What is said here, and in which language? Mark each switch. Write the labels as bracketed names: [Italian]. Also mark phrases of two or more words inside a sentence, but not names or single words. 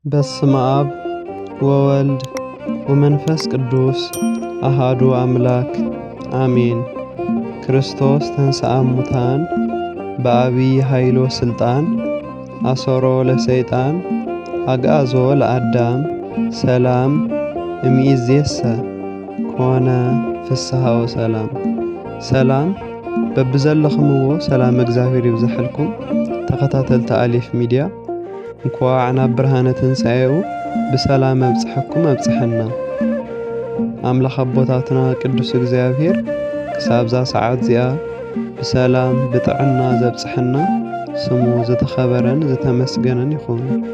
[Geez] በስመ አብ ወወልድ ወመንፈስ ቅዱስ አሃዱ አምላክ አሜን። ክርስቶስ ተንሥአ እሙታን በአቢይ ኃይሎ ስልጣን አሰሮ ለሰይጣን አግዓዞ ለአዳም ሰላም እምይእዜሰ ኮነ ፍስሐ [Tigrinya] ወሰላም። ሰላም በብዘለኽምዎ ሰላም እግዚአብሔር ይብዛሕልኩም። ተኸታተልቲ አሊፍ ሚድያ እንኳዕ ናብ ብርሃነ ትንሣኤኡ ብሰላም ኣብጽሐኩም ኣብጽሐና። ኣምላኽ ኣቦታትና ቅዱስ እግዚአብሔር ክሳብዛ ሰዓት እዚኣ ብሰላም ብጥዕና ዘብጽሐና ስሙ ዝተኸበረን ዝተመስገነን ይኹን።